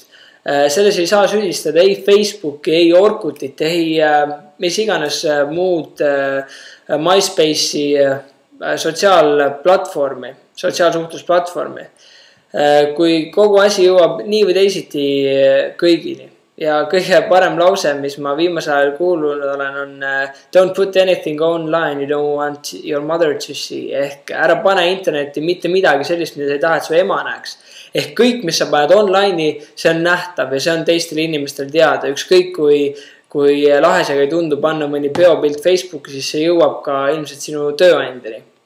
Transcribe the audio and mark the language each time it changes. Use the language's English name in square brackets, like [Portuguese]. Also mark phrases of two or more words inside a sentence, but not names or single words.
[Estonian] Selles ei saa süüdistada ei Facebooki, ei Orkutit, ei mis iganes muud MySpace'i sotsiaalsuhtlusplatvormi. Kui kogu asi jõuab nii või teisiti kõigini. Ja kõige parem lause, mis ma viimasel ajal kuulnud olen, on [English] don't put anything online you don't want your mother to see. [Estonian] Ehk ära pane interneti mitte midagi sellist, mida sa ei taha, et su ema näeks. Ehk kõik, mis sa paned online'i, see on nähtav ja see on teistele inimestel teada. Ükskõik kui lahesega ei tundu panna mõni peopilt Facebooki, siis see jõuab ka ilmselt sinu tööandjani.